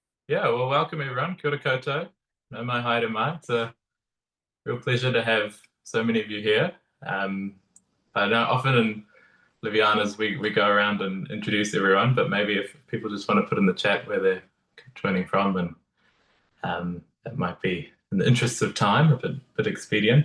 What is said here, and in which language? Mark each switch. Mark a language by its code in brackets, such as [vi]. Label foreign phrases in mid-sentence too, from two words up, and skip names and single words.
[en] Yeah, well, welcome everyone. [mi] Kia ora koutou. No mai haere mai. [en] It's a real pleasure to have so many of you here. I know often in Liviana's we go around and introduce everyone, but maybe if people just want to put in the chat where they're joining from, and that might be in the interests of time a bit expedient.